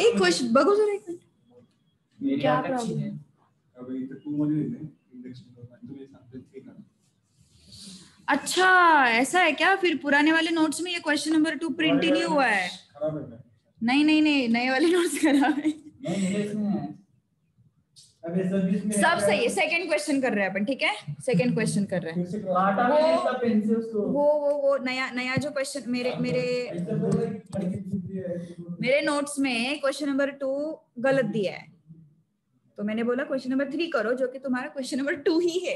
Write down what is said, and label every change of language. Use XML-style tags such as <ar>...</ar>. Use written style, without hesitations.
<mr>एक क्वेश्चन बघू जरा, एक मिनिट,</mr> <hi>क्या प्रॉब्लम है?</hi> <mr>अबे इथे 2 मध्ये लिहिलंय इंडेक्स नंबर, तुम्ही सांगता ठीक आहे।</mr> <hi>अच्छा ऐसा है क्या? फिर पुराने वाले नोट्स में ये क्वेश्चन नंबर 2 प्रिंट ही नहीं हुआ है। नहीं, नए वाले नोट्स खराब है। सब सही है, सेकंड क्वेश्चन कर रहे हैं अपन, ठीक है? सेकंड क्वेश्चन कर रहे हैं। वो नया जो क्वेश्चन मेरे नोट्स में क्वेश्चन नंबर 2 गलत दिया है, तो मैंने बोला क्वेश्चन नंबर 3 करो, जो कि तुम्हारा क्वेश्चन नंबर 2 ही है।</hi>